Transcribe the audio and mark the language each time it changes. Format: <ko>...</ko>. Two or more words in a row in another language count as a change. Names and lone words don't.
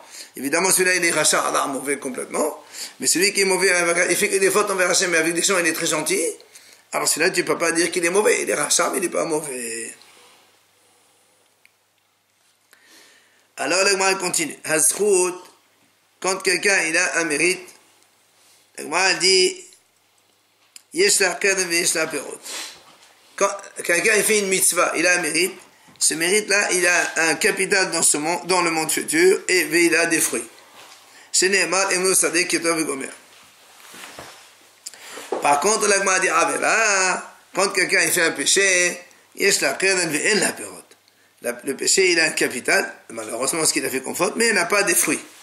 <fr>Évidemment, celui-là, il est rachat, mauvais complètement. Mais celui qui est mauvais, il fait que des fautes envers Hachem, mais avec des gens, il est très gentil. Alors celui-là, tu ne peux pas dire qu'il est mauvais. Il est rachat, mais il n'est pas mauvais. Alors, l'Agma continue. Hazchut, quand quelqu'un, il a un mérite, l'Agma dit,</fr> <he>יש לה קרן ויש לה פירות.</he> <fr>Quand quelqu'un, il fait une mitzvah, il a un mérite, ce mérite-là, il a un capital dans ce monde, dans le monde futur, et il a des fruits. Par contre, l'agma dit quand quelqu'un il fait un péché, le péché il a un capital, malheureusement ce qu'il a fait comme faute, mais il n'a pas des fruits.</fr>